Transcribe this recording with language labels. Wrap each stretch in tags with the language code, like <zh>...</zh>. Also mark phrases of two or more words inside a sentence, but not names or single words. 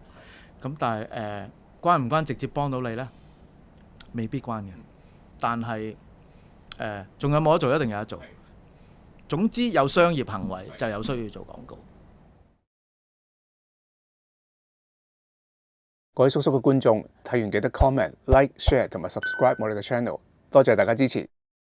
<yue>咁但係關唔關直接幫到你呢？未必關嘅。但係仲有冇得做？一定有得做。總之有商業行為就有需要做廣告。各位叔叔嘅觀眾，睇完記得</yue> <en>comment、like、share</en> <yue>同埋 subscribe 我哋嘅 channel，多謝大家支持。</yue>